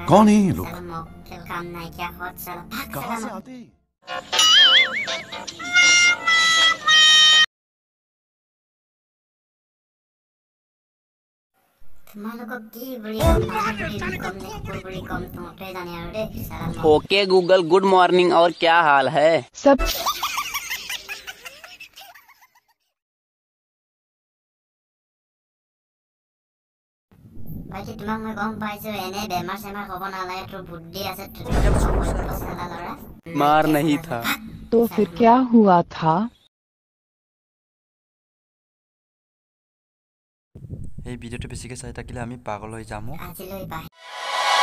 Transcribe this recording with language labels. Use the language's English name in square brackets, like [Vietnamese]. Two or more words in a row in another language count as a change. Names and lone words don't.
[Hindi] कौन है ये लोग? साला मक्केल काम नहीं किया हॉट साला भाग कहां से साला आते हैं? [Assamese] তোমালোকক কি বুলি কম বুলি কম তোমাকে জানে আৰু দে সালা [Hindi] ओके गूगल [English] good morning [Hindi] और क्या हाल है सब [Assamese] ভাইটি তোমাক মই গম পাইছো এনে বেমাৰ সেমাৰ হ'ব নালাগে তোৰ বুদ্ধি আছে সালা লৰা [Hindi] मार नहीं था तो फिर क्या हुआ था? [Assamese] এই ভিডিঅ'টো বেছিকৈ চাই থাকিলে আমি পাগল হৈ যাম। আজিলৈ বাই